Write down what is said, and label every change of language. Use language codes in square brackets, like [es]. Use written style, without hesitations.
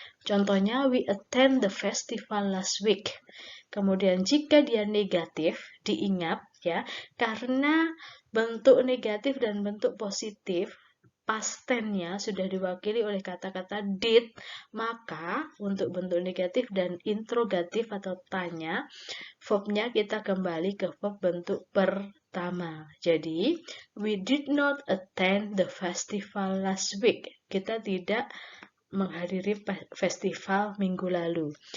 [id] Contohnya, [en] we attend the festival last week. [id] Kemudian, jika dia negatif, diingat ya, karena bentuk negatif dan bentuk positif, past tense-nya sudah diwakili oleh kata-kata did, maka untuk bentuk negatif dan interrogatif atau tanya, verb-nya kita kembali ke verb bentuk pertama. Jadi, [en] we did not attend the festival last week. [id] Kita tidak menghadiri festival minggu lalu.